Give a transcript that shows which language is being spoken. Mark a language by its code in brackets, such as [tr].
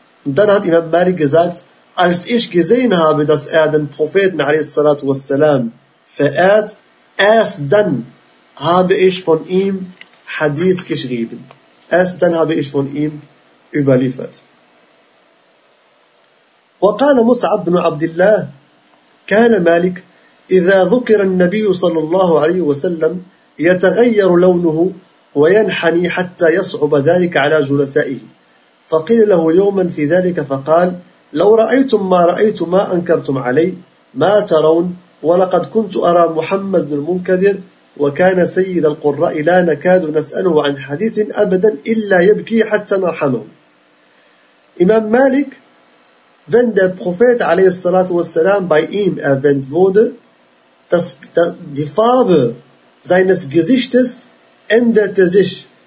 [de] Und dann hat Imam Malik gesagt, als ich gesehen habe, dass er den Propheten a.s. verehrt, erst dann habe ich von ihm Hadith geschrieben. Erst dann habe ich von ihm überliefert. [ar] وقال مصعب بن عبد الله كان مالك إذا ذكر النبي صلى الله عليه وسلم يتغير لونه وينحني حتى يصعب ذلك على جلسائه. فقيل له يوما في ذلك فقال لو رأيتم ما رأيت ما أنكرتم علي ما ترون, ولقد كنت أرى محمد بن المنكدر وكان سيد القراء لا نكاد نسأله عن حديث أبدا إلا يبكي حتى نرحمه. [de] Imam Malik, wenn der Prophet a.s. bei ihm erwähnt wurde, dass die Farbe seines Gesichtes änderte sich.